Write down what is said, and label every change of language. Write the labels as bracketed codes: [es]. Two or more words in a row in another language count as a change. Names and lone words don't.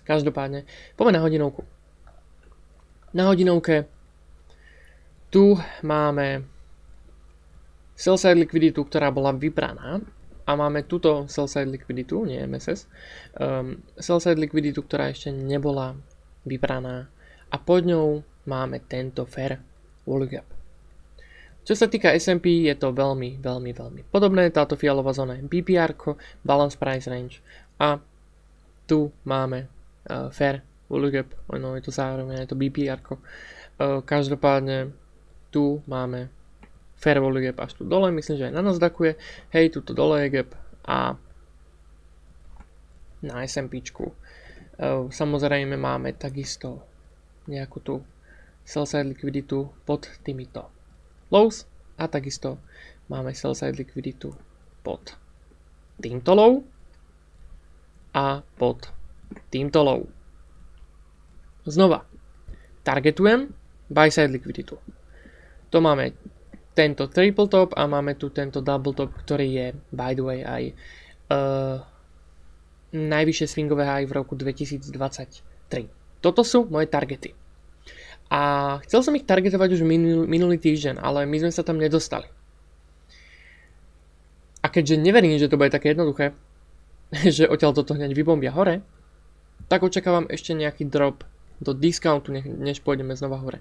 [sk] Každopádne, poďme na hodinovku. Na hodinovke tu máme sell-side likviditu, ktorá bola vybraná, a máme túto sell-side likviditu, nie MSS, sell-side likviditu, ktorá ešte nebola vybraná, a pod ňou máme tento [en] fair value gap. [sk] Čo sa týka S&P, je to veľmi, veľmi, veľmi podobné. Táto fialová zóna je BPR, [en] Balance Price Range, [sk] a tu máme [en] fair value gap, [sk] no je to zároveň, je to BPR. Každopádne tu máme [en] fair value gap [sk] až tu dole, myslím, že aj na Nasdaqu je. Hej, tuto dole je gap a na S&Pčku. Samozrejme máme takisto nejakú tú sell-side likviditu pod týmito lows a takisto máme sell-side likviditu pod týmto low a pod týmto low. Znova, targetujem buy-side likviditu. To máme tento triple top a máme tu tento double top, ktorý je, [en] by the way, [sk] aj najvyššie swingové high v roku 2023. Toto sú moje targety. A chcel som ich targetovať už minulý týždeň, ale my sme sa tam nedostali. A keďže neverím, že to bude také jednoduché, že odtiaľ toto hneď vybombia hore, tak očakávam ešte nejaký drop do discountu, než pôjdeme znova hore.